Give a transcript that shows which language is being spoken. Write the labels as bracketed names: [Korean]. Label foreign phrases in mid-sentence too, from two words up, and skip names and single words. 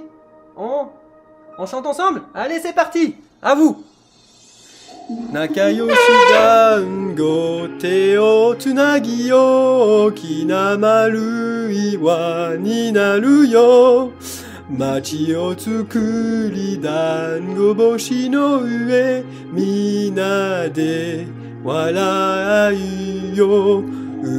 [French] On chante ensemble. Allez, c'est parti. À vous. [Japanese] 仲良し団子手をつなぎよ大きな丸い輪になるよ街を作り団子星の上みんなで笑いよう